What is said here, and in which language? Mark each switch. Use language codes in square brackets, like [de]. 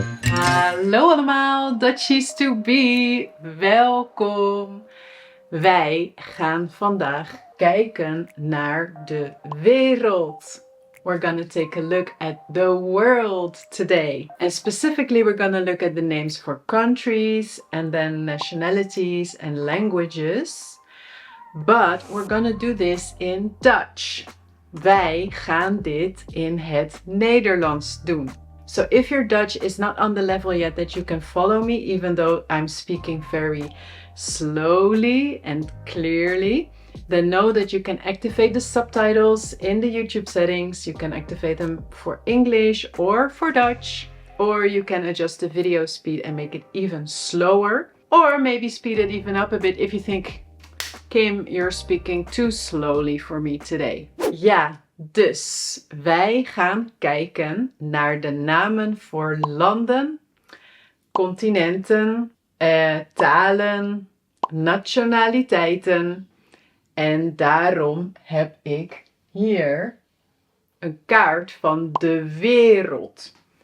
[nl] Hallo allemaal, [en] Dutchies to be, [nl] welkom. Wij gaan vandaag kijken naar de wereld. [en] We're gonna take a look at the world today. And specifically we're gonna look at the names for countries and then nationalities and languages. But we're gonna do this in Dutch. [nl] Wij gaan dit in het Nederlands doen. [en] So if your Dutch is not on the level yet that you can follow me, even though I'm speaking very slowly and clearly, then know that you can activate the subtitles in the YouTube settings. You can activate them for English or for Dutch, or you can adjust the video speed and make it even slower, or maybe speed it even up a bit if you think, Kim, you're speaking too slowly for me today. [nl] Ja, dus wij gaan kijken naar de namen voor landen, continenten, talen, nationaliteiten. En daarom heb ik hier een kaart van de wereld.